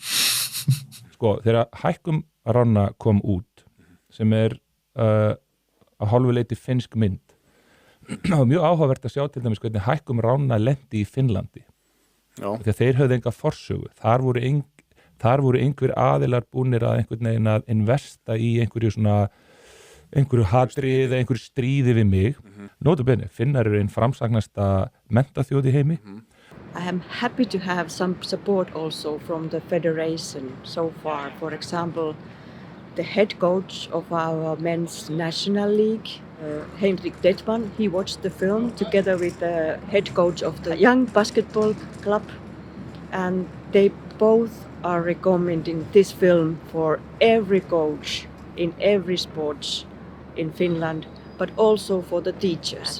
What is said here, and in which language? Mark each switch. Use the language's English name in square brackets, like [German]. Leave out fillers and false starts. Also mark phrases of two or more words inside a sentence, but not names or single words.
[Icelandic] Þegar Hækkum rána kom út sem er að hálfu leyti finnsk mynd það var mjög áhugavert að sjá til dæmis hvernig Hækkum rána lendi í Finnlandi þegar þeir höfðu enga forsögu þar voru einhver aðilar búnir að einhvern veginn að investa í einhverju hatrið eða einhverju stríði við mig nota bene, Finnar eru einn framsagnasta menntaþjóð í heimi [English] I am happy to have some support also from the federation so far. For example, the head coach of our men's national league, Henrik Detman, he watched the film together with the head coach of the young basketball club, and they both are recommending this film for every coach in every sports in Finland but also for the teachers.